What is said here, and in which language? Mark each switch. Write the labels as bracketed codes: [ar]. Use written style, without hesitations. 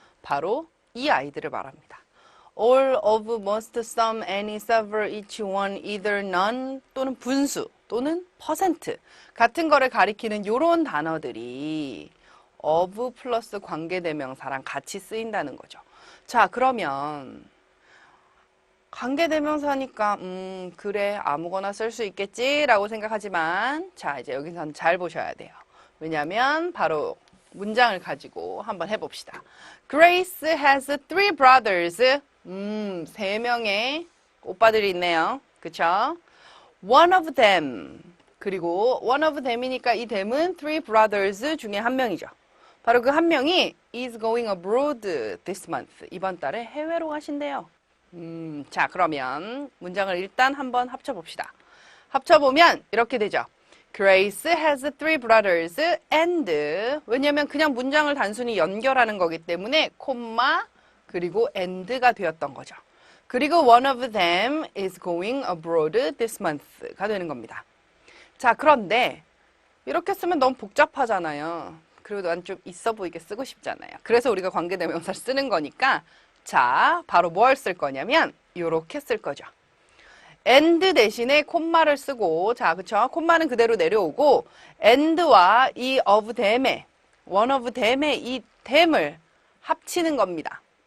[ko] 바로 이 아이들을 말합니다. all of, most, some, any, several, each, one, either, none 또는 분수 또는 퍼센트 같은 거를 가리키는 이런 단어들이 of 플러스 관계대명사랑 같이 쓰인다는 거죠. 자, 그러면 관계대명사니까 그래 아무거나 쓸 수 있겠지 라고 생각하지만 자, 이제 여기서는 잘 보셔야 돼요. 왜냐하면 바로 문장을 가지고 한번 해봅시다. [en] Grace has three brothers. [ko] 세 명의 오빠들이 있네요. 그쵸? [en] One of them. [ko] 그리고 one of them이니까 이 them은 three brothers 중에 한 명이죠. 바로 그 한 명이 [en] is going abroad this month. [ko] 이번 달에 해외로 가신대요. 자, 그러면 문장을 일단 한번 합쳐봅시다. 합쳐보면 이렇게 되죠. [en] Grace has three brothers and [ko] 왜냐면 그냥 문장을 단순히 연결하는 거기 때문에 콤마 그리고 and가 되었던 거죠. 그리고 [en] one of them is going abroad this month가 [ko] 되는 겁니다. 자, 그런데 이렇게 쓰면 너무 복잡하잖아요. 그리고 난 좀 있어 보이게 쓰고 싶잖아요. 그래서 우리가 관계대명사를 쓰는 거니까 자, 바로 뭘 쓸 거냐면 이렇게 쓸 거죠. and 대신에 콤마를 쓰고 자, 그쵸? 콤마는 그대로 내려오고 and와 이 of them의 one of them의 이 them을 합치는 겁니다.